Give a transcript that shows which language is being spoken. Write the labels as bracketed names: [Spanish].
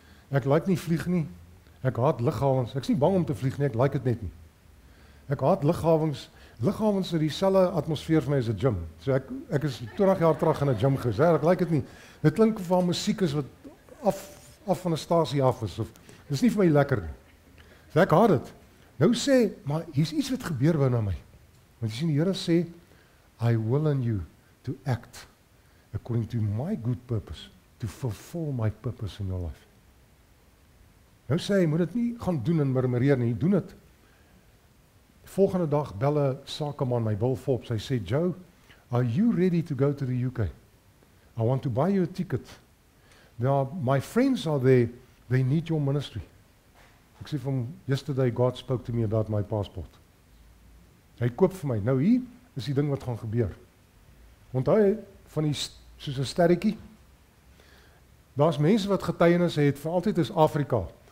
[Afrikaans] Ek like nie vlieg nie. Ek haat lughawens. Ek's nie bang om te vlieg nie, ek like dit net nie. Ek haat lughawens. Lughawens het dieselfde atmosfeer vir my as 'n gym. So ek is 20 jaar terug in 'n gym gewees. Ek like dit nie. Dit klink van musiek is wat af van 'n stasie af is. Dis nie vir my lekker nie. So ek haat dit. Nou sê, maar hier's iets wat gebeur binne my. Want jy sien die Here sê, [English] I will in you to act according to my good purpose, to fulfill my purpose in your life. [Afrikaans] Nou sê hy, moet dit nie gaan doen en murmureer nie, doen dit. Volgende dag bel 'n sakeman my, Bill Forbes, hy sê, Joe, [English] are you ready to go to the UK? I want to buy you a ticket. Now, my friends are there, they need your ministry. [Afrikaans] Ek sê van, [English] yesterday God spoke to me about my passport. [Afrikaans] Hy koop vir my. Nou hier is die ding wat gaan gebeur. Onthou van die soos 'n sterretjie. Daar's mense wat getuienisse het vir altyd is Afrika.